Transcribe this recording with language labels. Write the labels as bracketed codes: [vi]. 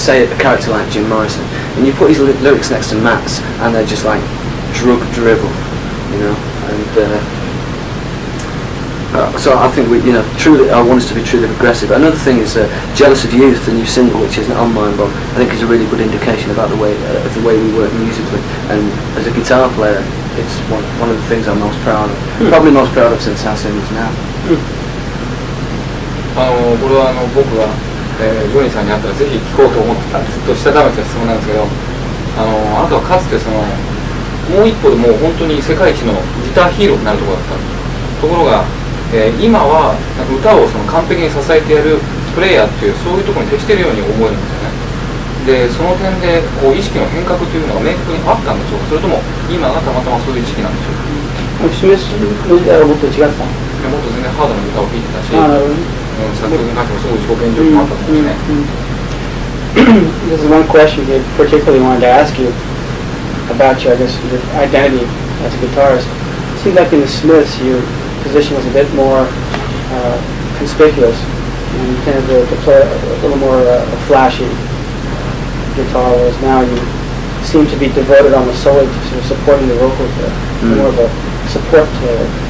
[en] Say a character like Jim Morrison, and you put his lyrics next to Matt's, and they're just like drug drivel, and so I think truly, I want us to be truly progressive. Another thing is Jealous of Youth, the new single, which isn't on mine, but I think is a really good indication about the way we work musically. And as a guitar player, it's one of the things I'm most proud of. Probably most proud of since House Image Now. [ja] これは僕が、ジョニーさんに会ったらぜひ聞こうと思ってたずっとしたためた質問なんですけど、あなたはかつてもう一歩でもう本当に世界一のギターヒーローになるところだったところが、今はなんか歌を完璧に支えてやるプレイヤーっていうそういうところに適しているように思えるんですよね。でその点で意識の変革というのが明確にあったんでしょうか、それとも今がたまたまそういう時期なんでしょうか。示すの時代はもっと違った。もっと全然ハードな歌を聴いてたし、作曲に関してもすごい自己顕示欲もあったと思うんですね。 [en] This is one question I particularly wanted to ask you about your identity as a guitarist. It seems like in the Smiths your position was a bit more conspicuous, and you tended to play a little more flashy guitar, whereas now you seem to be devoted almost solely to sort of supporting the vocals there, more of a support player.